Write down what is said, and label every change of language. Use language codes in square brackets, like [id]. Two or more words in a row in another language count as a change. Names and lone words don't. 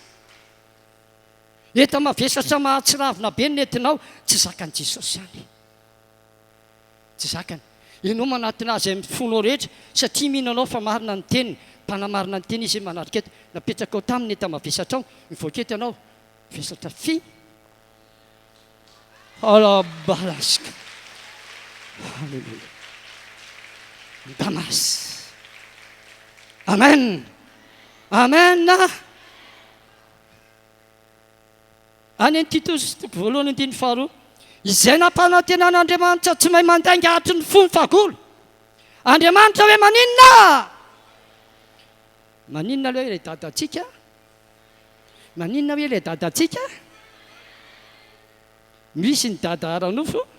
[mg] Eta mavesatra mahatsiravina be ny entinao tsy zakany Jesosy ihany. Tsy zakany. Ianao manatona azy amin'ny fonao rehetra satria mihinanao fa marina ny teniny, mpanamarina ny teny izy manarika eto. Napetraka ao taminy eta mavesatra ao, mivoaka eto ianao, vesatra fi. Ala balasika. Alléluia. Damas. amen amen any ny Titos voalohany andiny faharoa izay nampanantenan'Andriamanitra tsy mahay mandainga atry ny fony fagolo Andriamanitra hoe maninona aloha ilay dadatsika maninona hoe ilay dadatsika misy ny dada aranofo